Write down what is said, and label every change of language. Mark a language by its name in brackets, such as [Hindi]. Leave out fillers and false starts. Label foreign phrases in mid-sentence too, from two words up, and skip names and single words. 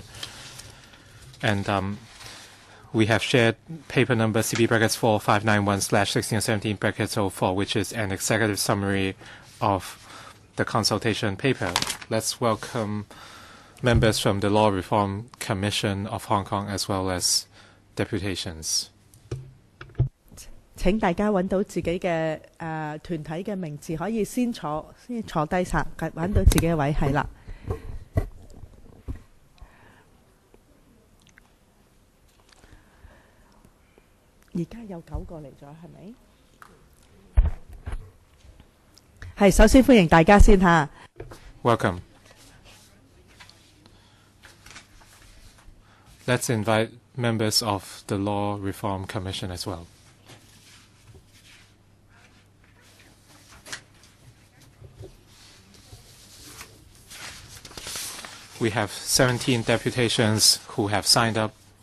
[English] And we have shared paper number CB-4591/1617-04, which is an executive summary of the consultation paper. Let's welcome members from the Law Reform Commission of Hong Kong as well as deputations. [Cantonese] 請大家揾到自己嘅團體嘅名字，可以先坐低曬，揾到自己嘅位係啦。而家有9個嚟咗，係咪？係，首先歡迎大家先嚇。 [English] Welcome. Let's invite members of the Law Reform Commission as well. We have 17 deputations who have signed up.